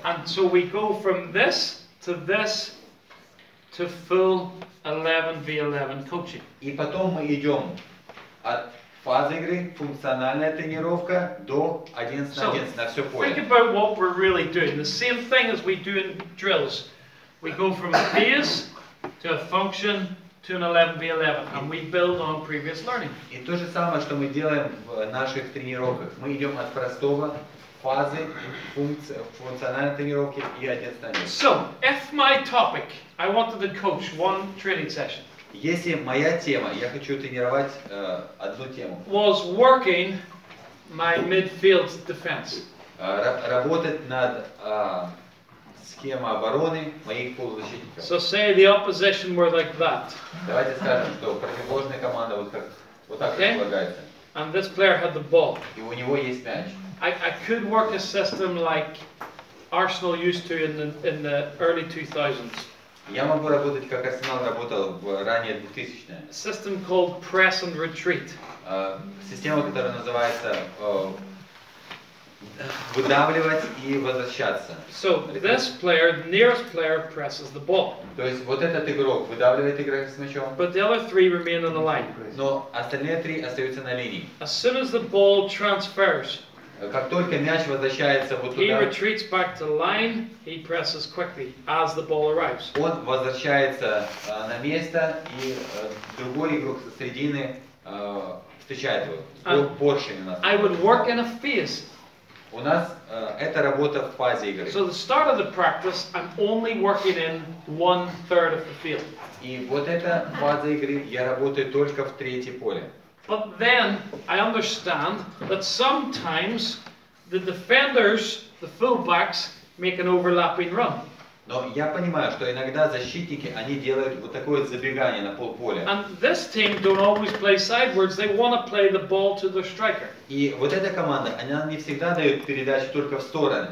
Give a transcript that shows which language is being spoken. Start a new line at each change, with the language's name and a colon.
English: And so we go from this to full 11v11 coaching.
Russian: И потом мы идем от фазы игры, функциональная тренировка, до 11 на 11 на все
English: Think
Russian: поле.
English: about what we're really doing. The same thing as we do in drills. We go from a phase to a function to an 11v11 and we build on previous learning.
Russian: И то же самое, что мы делаем в наших тренировках. Мы идем от простого фазы, функциональной тренировки и 11 на 11.
English: So, if my topic, I wanted to coach one training session,
Russian: Если моя тема, я хочу тренировать одну тему,
English: was working my midfield defense.
Russian: Работать над схемой обороны моих полузащитников.
English: So say the opposition were like that,
Russian: Давайте скажем, что противоположная команда вот так
English: Okay.
Russian: располагается.
English: and this player had the ball.
Russian: И у него есть мяч.
English: I could work a system like Arsenal used to in the early 2000s.
Russian: Я могу работать, как Арсенал работал в ранее 2000-е.
English: A system called press and retreat.
Russian: Система, которая называется выдавливать и возвращаться.
English: So this player, nearest player, presses the ball,
Russian: То есть вот этот игрок выдавливает игрок с мячом,
English: but the other 3 remain on the line.
Russian: но остальные 3 остаются на линии.
English: As soon as the ball transfers,
Russian: Как только мяч возвращается вот
English: he
Russian: туда,
English: retreats back to the line, he presses quickly as the ball arrives.
Russian: он возвращается на место, и другой игрок со середины встречает его. Поршень у нас.
English: I would work in a phase.
Russian: У нас это работа в фазе игры.
English: So the start of the practice, I'm only working in 1/3 of the field.
Russian: И вот эта фаза игры, я работаю только в третьем поле.
English: But then I understand that sometimes the defenders, the fullbacks, make an overlapping run.
Russian: Но я понимаю, что иногда защитники, они делают вот такое забегание на полполя.
English: And this team don't always play sidewards, they want to play the ball to the striker.
Russian: И вот эта команда, она не всегда дает передачу только в стороны.